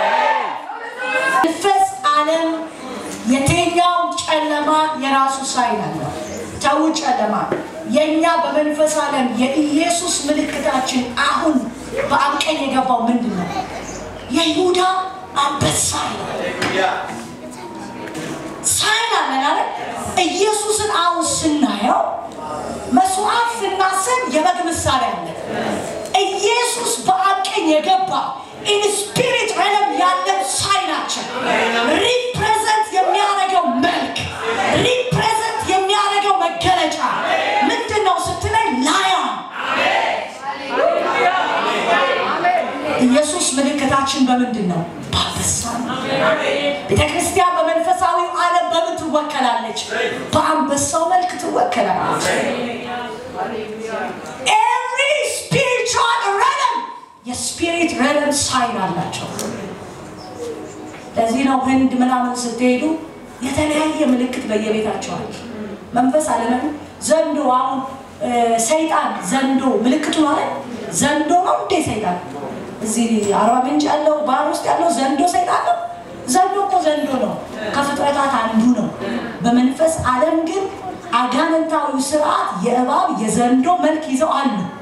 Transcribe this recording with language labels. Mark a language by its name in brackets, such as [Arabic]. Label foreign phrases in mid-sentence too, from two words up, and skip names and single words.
[Amharic] መንፈስ ዓለም የትኛው ጨለማ የራሱ ሳይን አለው ተው ጨለማ የኛ በመንፈስ ዓለም የኢየሱስ ምልክታችን አሁን በአንቀኝ የገባው ምንድነው የይሁዳ አንበሳ ሳይን አለ ኢየሱስን አሁን ስናየው መስዋዕት ስናስብ የበግ ምሳሌ አለ ኢየሱስ በአንቀኝ የገባው [English] in spirit realm [Amharic] ያለው ሳይናችን ሪፕሬዘንት የሚያደርገው መልክ ሪፕሬዘንት የሚያደርገው መገለጫ ምንድነው ስትለኝ ላዮን ኢየሱስ ምልክታችን በምንድነው በአንበሳ ቤተክርስቲያን በመንፈሳዊ ዓለም በምን ትወከላለች በአንበሳው መልክ ትወከላለች [English] every spiritual realm [Amharic] የስፒሪት realm ሳይን አላቸው ለዚህ ነው ህንድ ምናምን ስትሄዱ የተለያየ ምልክት በየቤታቸው አለ መንፈስ ዓለም ዘንዶ አሁን ሰይጣን ዘንዶ ምልክቱ ማለት ዘንዶ ነው እንደ ሰይጣን እዚህ አርባ ምንጭ ያለው ባር ውስጥ ያለው ዘንዶ ሰይጣን ነው ዘንዶ እኮ ዘንዶ ነው ከፍጥረታት አንዱ ነው በመንፈስ ዓለም ግን አጋንንታዊ ስርዓት የእባብ የዘንዶ መልክ ይዘው አሉ